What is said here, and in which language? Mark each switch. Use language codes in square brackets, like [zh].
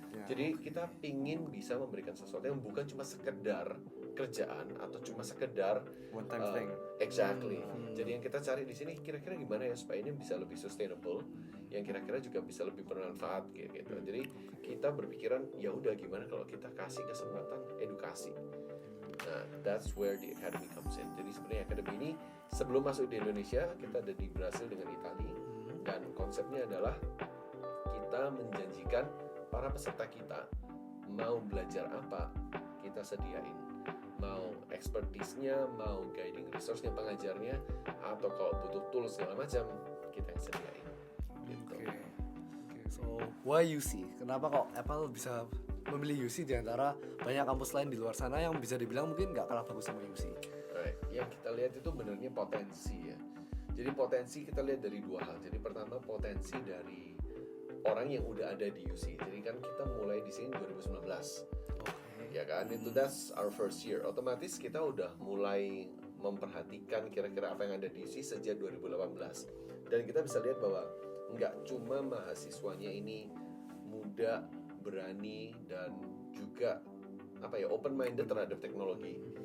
[id] Jadi kita pingin bisa memberikan sesuatu yang bukan cuma sekedar kerjaan atau cuma sekedar [en] One time thing. Exactly. [id] Jadi yang kita cari di sini kira-kira gimana ya supaya ini bisa lebih sustainable, yang kira-kira juga bisa lebih bermanfaat gitu. Jadi kita berpikiran ya udah gimana kalau kita kasih kesempatan edukasi. [en] Nah, that's where the academy comes in. [id] Jadi sebenarnya academy ini sebelum masuk di Indonesia kita ada di Brasil dengan Italia, dan konsepnya adalah kita menjanjikan para peserta kita mau belajar apa kita sediain. Mau expertise-nya, mau guiding resource-nya, pengajarnya, atau kalau butuh tools segala macam kita yang sediain. Gitu. Okay. [en] So why UC? [id] Kenapa kok Apple bisa memilih UC di antara banyak kampus lain di luar sana yang bisa dibilang mungkin nggak kalah bagus sama UC? Right. Yang kita lihat itu benernya potensi ya. Jadi potensi kita lihat dari dua hal. Jadi pertama potensi dari orang yang udah ada di UC. Jadi kan kita mulai di sini 2019. Ya kan, itu [en] that's our first year. [id] Otomatis kita udah mulai memperhatikan kira-kira apa yang ada di UC sejak 2018. Dan kita bisa lihat bahwa nggak cuma mahasiswanya ini muda, berani, dan juga open minded terhadap teknologi.